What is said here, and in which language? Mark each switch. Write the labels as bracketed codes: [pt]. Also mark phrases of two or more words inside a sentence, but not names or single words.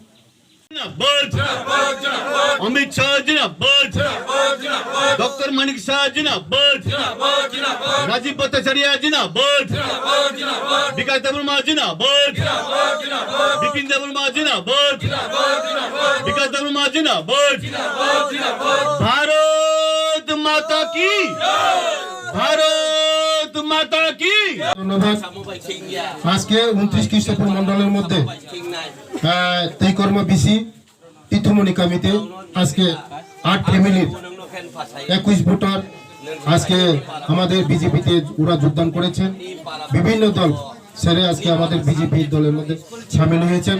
[hi] अमित शाह जिंदाबाद, डॉक्टर मानिक शाह जिंदाबाद, राजीव भट्टाचार्य जिंदाबाद, विकास देबबर्मा जिंदाबाद, बिपिन देबबर्मा जिंदाबाद, विकास देबबर्मा जिंदाबाद, भारत माता की, भारत माता की। [bn] ধন্যবাদ। আজকে 29 খ্রিস্টপুর মন্ডলের মধ্যে তেইকর্মা বিসি তীর্থমণি কামিতে আজকে 8 ফ্যামিলির 21 ভোটার আজকে আমাদের বিজেপিতে ওরা যোগদান করেছেন। বিভিন্ন দল ছেড়ে আজকে আমাদের বিজেপি দলের মধ্যে শামিল হয়েছেন।